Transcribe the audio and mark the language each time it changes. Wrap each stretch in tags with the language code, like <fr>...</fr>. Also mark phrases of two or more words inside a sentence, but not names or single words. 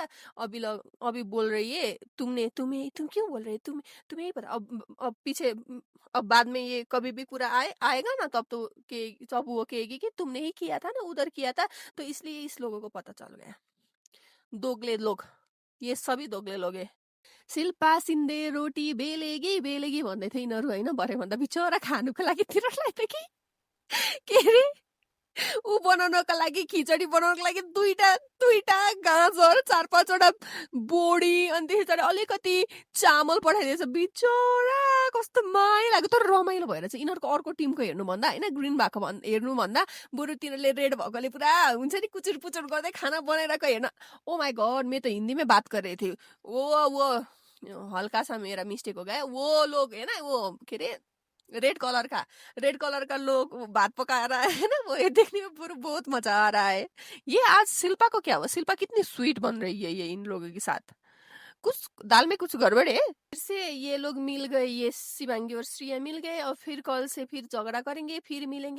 <hi>अभी बोल रही है तुम क्यों बोल रहे हो, तुम्हें ही पता। अब पीछे अब बाद में ये कभी भी पूरा आएगा ना, तब तो जब वो कहेगी कि तुमने ही किया था ना, उधर किया था, तो इसलिए इस लोगों को पता चल गया। दोगले लोग, ये सभी दोगले लोग है।</hi> <ne>शिल्पा सिन्दे</ne> <hi>रोटी बेलेगी बेलेगी</hi> <ne>भन्दै थियो यिनीहरू होइन भरे भन्दा बिचरा खानुको लागि तिनीहरूलाई त के अरे ऊ बनाउनको लागि खिचडी बनाउनको लागि दुईटा दुईटा गाजर 4-5 वटा बोडी अनि त्यस पछाडि अलिकति चामल पठाइदिएछ बिचरा कस्तो माया लाग्यो तर रमाइलो भएर चाहिँ यिनीहरूको अर्को टिमको हेर्नुभन्दा होइन ग्रिन भएको हेर्नुभन्दा बरु तिनीहरूले रेड भएकोले पुरा हुन्छ नि कुचुर पुचुर गर्दै खाना बनाइरहेको हेर्न</ne> <en>oh my god</en> <hi>मैं तो हिंदी में बात कर रहे थे वो हल्का सा मेरा मिस्टेक हो गया वो लोग है ना वो के अरे</hi> <en>रेड कलर</en> <hi>का लोग वो बात पका रहा है ना वो ये देखने में पूरा बहुत मजा आ रहा है। ये आज शिल्पा को क्या हुआ शिल्पा कितनी स्वीट बन रही है ये इन लोगों के साथ कुछ दाल में कुछ गड़बड़ है फिर से ये लोग मिल गए ये शिवांगी और श्रिया मिल गए और फिर कल से फिर झगड़ा करेंगे फिर मिलेंगे</hi>